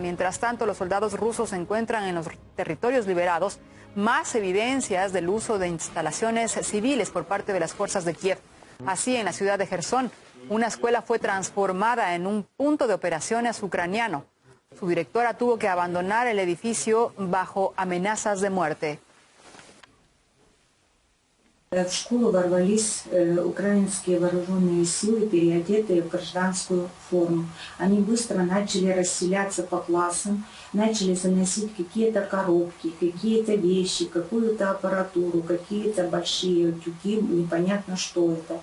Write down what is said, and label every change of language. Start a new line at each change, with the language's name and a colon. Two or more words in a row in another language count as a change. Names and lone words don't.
Spanish: Mientras tanto, los soldados rusos encuentran en los territorios liberados más evidencias del uso de instalaciones civiles por parte de las fuerzas de Kiev. Así, en la ciudad de Jersón, una escuela fue transformada en un punto de operaciones ucraniano. Su directora tuvo que abandonar el edificio bajo amenazas de muerte.
Russian: В школу ворвались украинские вооруженные силы, переодетые в гражданскую форму. Они быстро начали расселяться по классам, начали заносить какие-то коробки, какие-то вещи, какую-то аппаратуру, какие-то большие тюки, непонятно что это.